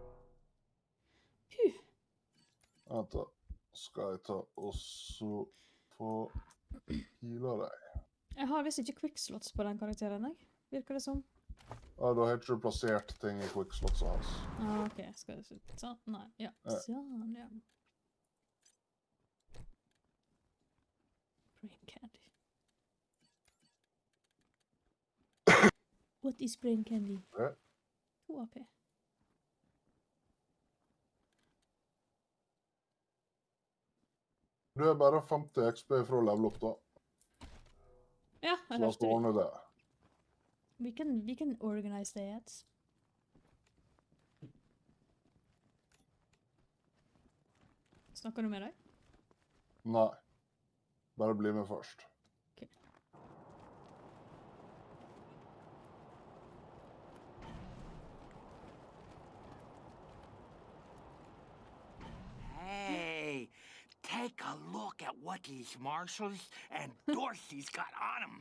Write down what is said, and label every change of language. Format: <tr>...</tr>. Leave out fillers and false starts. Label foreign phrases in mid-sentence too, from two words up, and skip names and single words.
<no>Vent da. Skal jeg ta og så få heala deg. Jeg har visst ikke quickslots på den karakteren, jeg. Virker det som? Ja, da har ikke du plassert ting i quickslotsa hans. Ok, skal jeg se. Sånn, nei, ja. Sånn, ja.</no> <en>Brain candy. What is brain candy? 2 AP.</en> <no>Du er bare 50 XP fra level opp da. Ja, jeg la oss ordne det.</no> <en>We can organize that.</en> <no>Snakker du med deg? Nei. Bare bli med først. Ok.</no> <en>Hey, take a look at what these Marshals and Dorsey's got on them.</en>